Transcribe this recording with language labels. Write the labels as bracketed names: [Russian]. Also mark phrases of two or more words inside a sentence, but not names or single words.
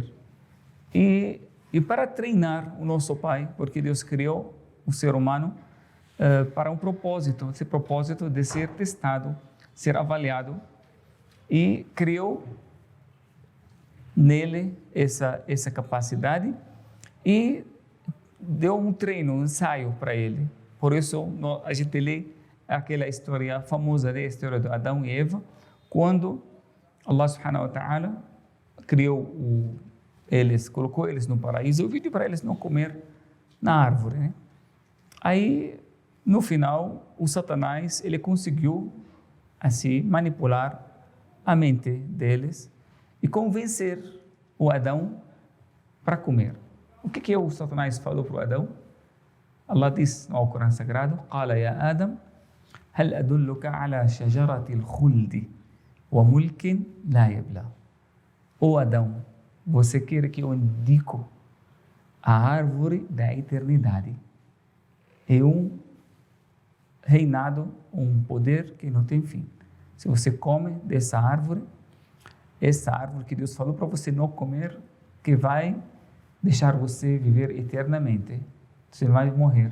[Portuguese] E para treinar o nosso Pai, porque Deus criou o ser humano para um propósito, esse propósito de ser testado, ser avaliado, e criou nele essa capacidade e deu um treino, um ensaio para ele. Por isso, a gente lê aquela história famosa, a história de Adão e Eva, quando [Arabic] الله سبحانه وتعالى [Portuguese] criou colocou eles no paraíso e pediu para eles não comer na árvore, né? Aí, no final, o Satanás, ele conseguiu assim manipular a mente deles e convencer o Adão para comer. O que o Satanás falou para o Adão? Allah diz no Alcorão Sagrado: [Arabic] "قال يا آدم هل أدلك على شجرة الخلد وملك لا يبلى." [Portuguese] O Adão, você quer que eu indico a árvore da eternidade? É um reinado, um poder que não tem fim. Se você come dessa árvore, essa árvore que Deus falou para você não comer, que vai deixar você viver eternamente, você vai morrer.